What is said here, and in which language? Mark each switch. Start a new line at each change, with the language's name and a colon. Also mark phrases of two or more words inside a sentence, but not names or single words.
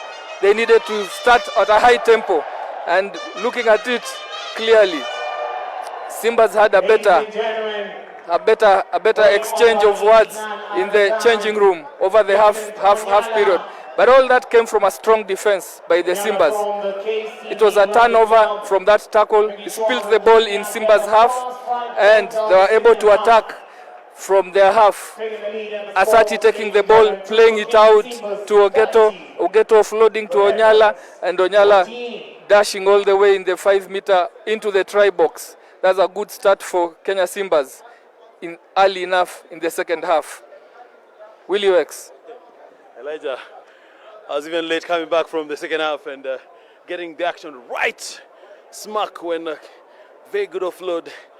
English: They needed to start at a high tempo, and looking at it clearly, Simbas had a better exchange of words in the changing room over the half period. But all that came from a strong defense by the Simbas. It was a turnover from that tackle. He spilled the ball in Simbas half, and they were able to attack from their half. Asati taking the ball, playing it out to Ogeto. Ogeto offloading to Onyala, and Onyala dashing all the way in the 5 meter into the try box. That's a good start for Kenya Simbas early enough in the second half. Willie X. Elijah, I was even late coming back from the second half and getting the action right smack when very good offload.